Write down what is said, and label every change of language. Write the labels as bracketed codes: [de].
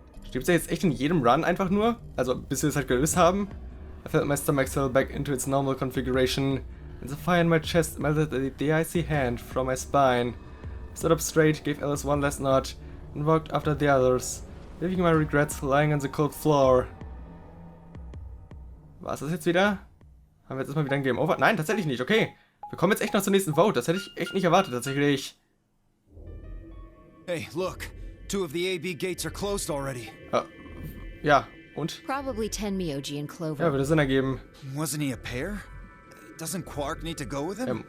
[de] Stirbt er jetzt echt in jedem Run einfach nur? Also, bis wir es halt gelöst haben? [en] I felt my stomach settle back into its normal configuration, and the fire in my chest melted the icy hand from my spine. I stood up straight, gave Alice one last nod, and walked after the others, leaving my regrets lying on the cold floor. [de] War es das jetzt wieder? Haben wir jetzt erstmal wieder ein Game Over? Nein, tatsächlich nicht, okay. Wir kommen jetzt echt noch zur nächsten Vote, das hätte ich echt nicht erwartet, tatsächlich. [en] Hey, look. 2 of the AB gates are closed already. [de] Ja, und? [en] Probably 10 Myoji and Clover. [de] Ja, würde Sinn ergeben. [en] Wasn't he a pair? Doesn't Quark need to go with him?